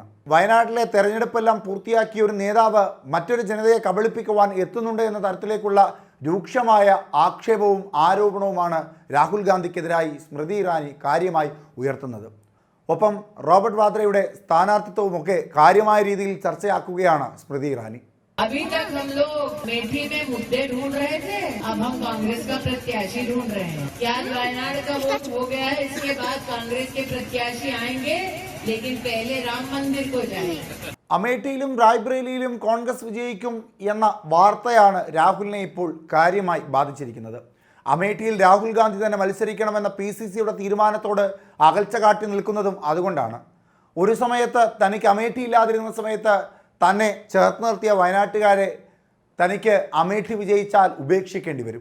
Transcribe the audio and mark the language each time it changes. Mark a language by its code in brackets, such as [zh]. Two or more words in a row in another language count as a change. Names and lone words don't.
[ml] വയനാട്ടിലെ തെരഞ്ഞെടുപ്പെല്ലാം പൂർത്തിയാക്കിയ ഒരു നേതാവ് മറ്റൊരു ജനതയെ കബളിപ്പിക്കുവാൻ എത്തുന്നുണ്ട് എന്ന തരത്തിലേക്കുള്ള രൂക്ഷമായ ആക്ഷേപവും ആരോപണവുമാണ് രാഹുൽ ഗാന്ധിക്കെതിരായി സ്മൃതി ഇറാനി കാര്യമായി ഉയർത്തുന്നത്. ഒപ്പം റോബർട്ട് വാദ്രയുടെ സ്ഥാനാർത്ഥിത്വവുമൊക്കെ കാര്യമായ രീതിയിൽ ചർച്ചയാക്കുകയാണ് സ്മൃതി ഇറാനി. [hi] अभी तक हम लोग अमेठी में मुद्दे ढूंढ रहे थे, अब हम कांग्रेस का प्रत्याशी ढूंढ रहे हैं. क्या वायनाड का वोट हो गया है, इसके बाद कांग्रेस के प्रत्याशी आएंगे, लेकिन पहले राम मंदिर को जाएंगे. [ml] അമേഠിയിലും റായ്ബ്രേലിയിലും കോൺഗ്രസ് വിജയിക്കും എന്ന വാർത്തയാണ് രാഹുലിനെ ഇപ്പോൾ കാര്യമായി ബാധിച്ചിരിക്കുന്നത്. അമേഠിയിൽ രാഹുൽ ഗാന്ധി തന്നെ മത്സരിക്കണമെന്ന PCCയുടെ തീരുമാനത്തോട് അകൽച്ച കാട്ടി നിൽക്കുന്നതും അതുകൊണ്ടാണ്. ഒരു സമയത്ത് തനിക്ക് അമേഠി ഇല്ലാതിരുന്ന സമയത്ത് തന്നെ ചേർത്ത് നിർത്തിയ വയനാട്ടുകാരെ തനിക്ക് അമേഠി വിജയിച്ചാൽ ഉപേക്ഷിക്കേണ്ടി വരും.